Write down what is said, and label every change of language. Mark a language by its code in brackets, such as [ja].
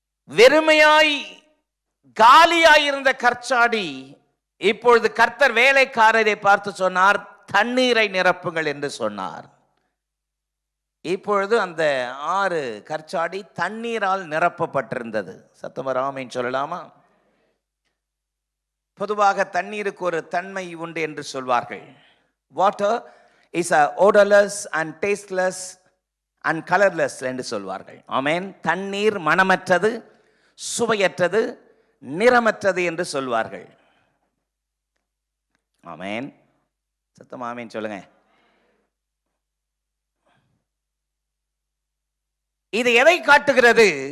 [ta] வெறுமையாய் காலியாய் இருந்த கற்சாடி இப்பொழுது கர்த்தர் வேலைக்காரரை பார்த்து சொன்னார், தண்ணீரை நிரப்புங்கள் என்று சொன்னார். இப்பொழுது அந்த 6 கற்சாடி தண்ணீரால் நிரப்பப்பட்டிருந்தது. சத்தமராமேன் சொல்லலாமா? பொதுவாக தண்ணீருக்கு ஒரு தன்மை உண்டு என்று சொல்வார்கள். [en] water is a odorless and tasteless and colorless [ta] என்று சொல்வார்கள். ஆமென். தண்ணீர் மணமற்றது, சுவையற்றது, நிறமற்றது என்று சொல்வார்கள். ஆமென். சத்தமா ஆமென் சொல்லுங்க. இது எதை காட்டுகிறது?